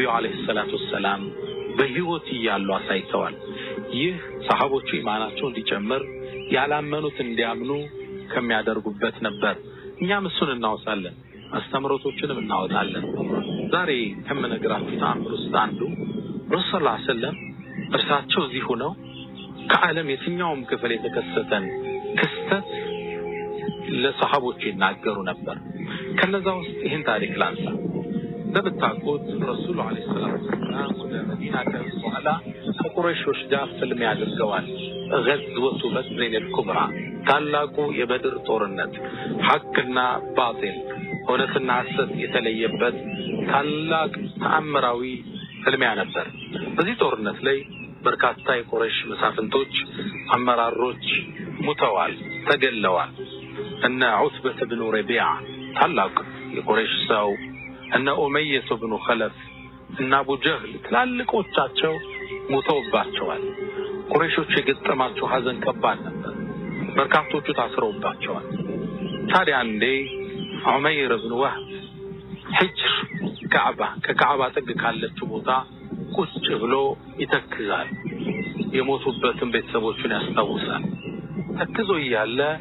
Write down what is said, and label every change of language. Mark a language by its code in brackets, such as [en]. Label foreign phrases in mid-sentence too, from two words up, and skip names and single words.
[ar] عليه الصلاة والسلام [am] በህይወት ይያሉ አሳይተዋል ይህ ሰሃቦቹ ኢማናቸው እንዲጨምር ያላመኑት እንዲያምኑ ከሚያደርጉበት ነበር እኛም እሱን እናወሳለን አስተምሮቶችንም እናወጣለን ዛሬ ከመነግራችሁ ተአምር ውስጥ አንዱ ረሱል [ar] صلى الله عليه وسلم [am] እርሳቸው እዚህ ሆነው ከዓለም የትኛውም ክፍል የተከሰተን ክስተት ለሰሃቦቹ ይናገሩ ነበር ከነዛ ውስጥ ይህን ታሪክ ላንሳ እንደምታውቁት ረሱል [ar] عليه الصلاة والسلام [am] ወደ መዲና ከመጡ በኋላ ከቁረይሾች ጋር ፍልም ያደርገዋል [ar] غزوة بدر الكبرى [am] ታላቁ የበድር ጦርነት ሐቅና ባጢል እውነትና ሐሰት የተለየበት ታላቅ ተአምራዊ ፍልሚያ ነበር በዚህ ጦርነት ላይ በርካታ የቁረይሽ መሳፍንቶች አመራሮች ሙተዋል ተገለዋል እነ ዑትበة بن ربيعة ታላቅ የቁረይሽ ሰው እነ ኡመይة بن خلف እና አቡ ጀህል ታላቆቻቸው ሙተውባቸዋል ቁረይሾች የገጠማቸው ሐዘን ከባድ ነበር በርካቶቹ ታስረውባቸዋል ታዲያ አንዴ ዑመይር ብን ወህብ ሂጅር ከካዕባ ጥግ ካለችው ቦታ ቁጭ ብሎ ይተክዛል የሞቱበትን ቤተሰቦቹን ያስታውሳል ተክዞ ይያለ